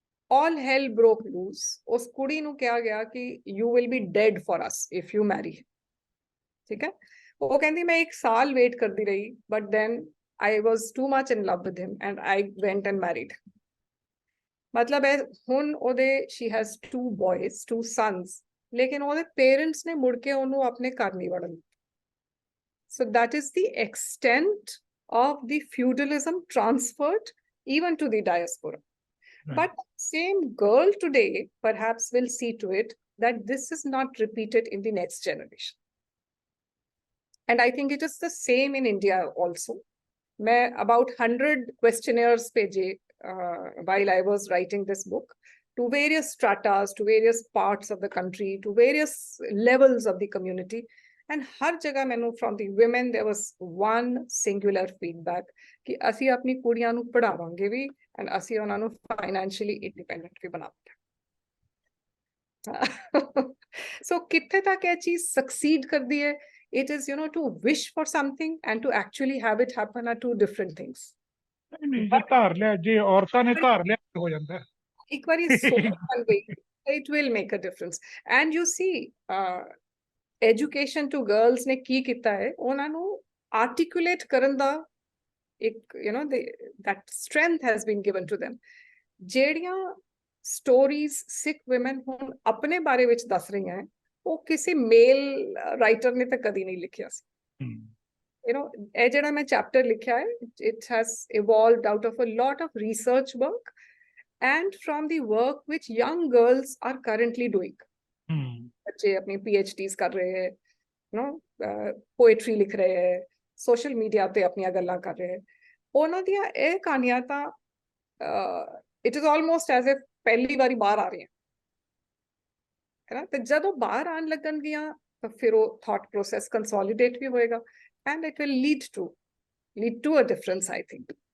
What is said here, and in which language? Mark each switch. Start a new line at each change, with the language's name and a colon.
English: all hell broke loose.
Punjabi: ਉਸ ਕੁੜੀ ਨੂੰ ਕਿਹਾ ਗਿਆ ਕਿ
English: you will be dead for us if you marry him.
Punjabi: ਠੀਕ ਹੈ, ਉਹ ਕਹਿੰਦੀ ਮੈਂ 1 ਸਾਲ ਵੇਟ ਕਰਦੀ ਰਹੀ,
English: but then I was too much in love with him and I went and married.
Punjabi: ਮਤਲਬ ਹੈ ਹੁਣ ਉਹਦੇ
English: she has 2 boys, 2 sons,
Punjabi: ਲੇਕਿਨ ਉਹਦੇ ਪੇਰੈਂਟਸ ਨੇ ਮੁੜ ਕੇ ਉਹਨੂੰ ਆਪਣੇ ਘਰ ਨਹੀਂ ਵੜਨ।
English: So that is the extent of the feudalism transferred even to the diaspora. Right. But same girl today perhaps will see to it that this is not repeated in the next generation. And I think it is the same in India also. मैं about 100 questionnaires पेजे while I was writing this book to various stratas, to various parts of the country, to various levels of the community, and
Hindi: हर जगह मैंने
English: from the women there was one singular feedback कि
Punjabi: ਅਸੀਂ ਆਪਣੀ ਕੁੜੀਆਂ ਨੂੰ ਪੜਾਵਾਂਗੇ ਵੀ
English: and
Punjabi: ਅਸੀਂ ਉਹਨਾਂ ਨੂੰ
English: financially independent
Punjabi: ਵੀ ਬਣਾਵਾਂਗੇ। So ਕਿੱਥੇ ਤੱਕ ਇਹ ਚੀਜ਼ succeed ਕਰਦੀ ਹੈ?
English: It is, to wish for something and to actually have it happen are two different things.
Punjabi: ਨਹੀਂ ਜੇ ਧਾਰ ਲਿਆ, ਜੇ ਔਰਤਾਂ ਨੇ ਧਾਰ ਲਿਆ ਹੋ ਜਾਂਦਾ ਹੈ। ਇੱਕ ਵਾਰੀ ਸੋਚ ਬਣ ਗਈ,
English: it will make a difference. And you see, education to girls
Punjabi: ਨੇ ਕੀ ਕੀਤਾ ਹੈ,
English: ਉਹਨਾਂ ਨੂੰ articulate
Punjabi: ਕਰਨ ਦਾ ਇੱਕ
English: that strength has been given to them.
Punjabi: ਜਿਹੜੀਆਂ stories Sikh women ਹੁਣ ਆਪਣੇ ਬਾਰੇ ਵਿੱਚ ਦੱਸ ਰਹੀਆਂ ਹੈ, ਉਹ ਕਿਸੇ ਮੇਲ ਰਾਈਟਰ ਨੇ ਤਾਂ ਕਦੀ ਨਹੀਂ ਲਿਖਿਆ ਸੀ।
English: You know,
Punjabi: ਇਹ ਜਿਹੜਾ ਮੈਂ ਚੈਪਟਰ ਲਿਖਿਆ ਹੈ,
English: it has evolved out of a lot of research work and from the work which young girls are currently doing.
Punjabi: ਬੱਚੇ ਆਪਣੀ PhDs ਕਰ ਰਹੇ ਹੈ, ਪੋਇਟਰੀ ਲਿਖ ਰਹੇ ਹੈ, ਸੋਸ਼ਲ ਮੀਡੀਆ ਤੇ ਆਪਣੀਆਂ ਗੱਲਾਂ ਕਰ ਰਹੇ ਹੈ। ਉਹਨਾਂ ਦੀਆਂ ਇਹ ਕਹਾਣੀਆਂ ਤਾਂ it is almost as if ਪਹਿਲੀ ਵਾਰੀ ਬਾਹਰ ਆ ਰਹੀਆਂ ਹੈ ਨਾ। ਤੇ ਜਦੋਂ ਬਾਹਰ ਆਉਣ ਲੱਗਣਗੀਆਂ ਤਾਂ ਫਿਰ ਉਹ ਥਾਟ ਪ੍ਰੋਸੈਸ ਕੰਸੋਲੀਡੇਟ ਵੀ ਹੋਏਗਾ
English: and it will lead to a difference, I think.